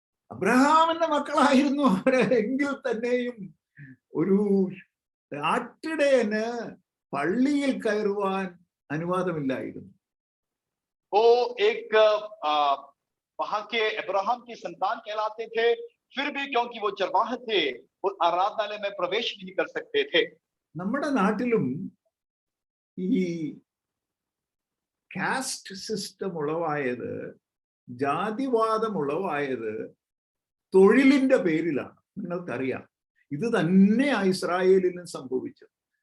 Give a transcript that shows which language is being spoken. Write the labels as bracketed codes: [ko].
[ml] അബ്രഹാമിന്റെ മക്കളായിരുന്നു അവരെ, എങ്കിൽ തന്നെയും ഒരു ആട്ടിടയന് പള്ളിയിൽ കയറുവാൻ അനുവാദമില്ലായിരുന്നു. [hi] वो एक वहां के अब्राहम की संतान कहलाते थे, फिर भी क्योंकि वो चरवाह थे, वो आराधनालय में प्रवेश नहीं कर सकते थे। [ml] നമ്മുടെ നാട്ടിലും ഈ [en] caste system [ml] ഉളവായത്, ജാതിവാദം ഉളവായത് തൊഴിലിന്റെ പേരിലാണ്. നിങ്ങൾക്കറിയാം, ഇത് തന്നെയാ ഇസ്രായേലിലും സംഭവിച്ചത്.